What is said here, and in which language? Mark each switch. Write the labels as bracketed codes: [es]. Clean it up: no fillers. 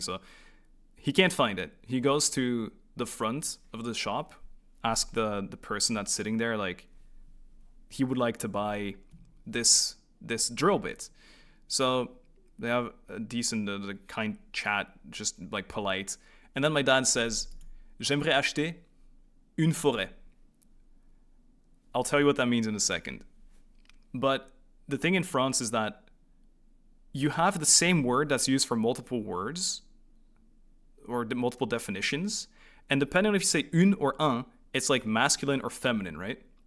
[en] So he can't find it. He goes to the front of the shop, ask the person that's sitting there, like, he would like to buy this drill bit. So they have a decent, kind chat, just like polite. And then my dad says, [fr] "J'aimerais acheter une forêt." [en] I'll tell you what that means in a second. But the thing in France is that you have the same word that's used for multiple words or multiple definitions. And depending on if you say une or un, it's like masculine or feminine, right?